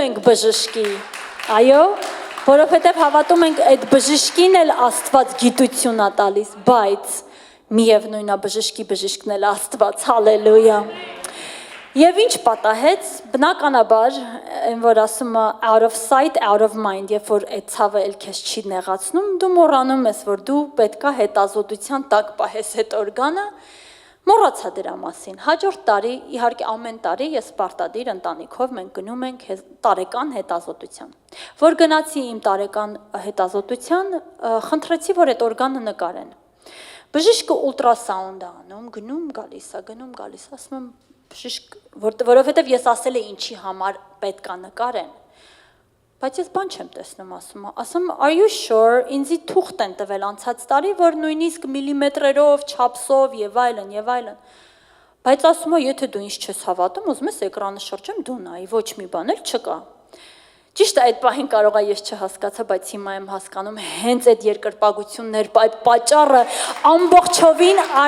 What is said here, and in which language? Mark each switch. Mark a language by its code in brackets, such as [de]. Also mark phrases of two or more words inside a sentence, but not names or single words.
[hy] ենք բժշկի, այո, որովհետև հավատում ենք այդ բժշկին էլ Աստված գիտություն է տալիս, բայց միևնույն է բժշկի բժիշկն էլ Աստված, հալելույա։ Եվ ինչ պատահեց, բնականաբար, որ ասում է [en] out of sight, out of mind, [hy] երբ որ այդ ցավը էլ քեզ չի նեղացնում, դու մոռանում ես, որ դու պետքա հետազոտության տակ պահես այդ օրգանը, մոռացա դրա մասին։ Հաջորդ տարի, իհարկե ամեն տարի ես պարտադիր ընտանիքով մենք գնում ենք տարեկան հետազոտության։ Որ գնացի իմ տարեկան հետազոտության, խնդրեցի, որ այդ օրգանը նկարեն։ Բժիշկը ուլտրասաունդ է անում, գնում գալիս է, գնում գալիս, ասում եմ բժիշկ, որովհետև ես ասել եմ ինչի համար պետք է նկարեն, բայց ես բան չեմ տեսնում, ասում [en] are you sure, [hy] ինձի թուղթ են տվել անցած տարի, որ նույնիսկ միլիմետրերով, չափսով եւ այլն, բայց ասում է, եթե դու ինձ չես հավատում, ուզում ես էկրանը շրջեմ, դու նայի, ոչ մի բան էլ չկա։ Ճիշտ է, այդ պահին կարող է ես չհասկացա, բայց հիմա եմ հասկանում հենց այդ երկրպագություններ, այդ պատճառը ամբողջովին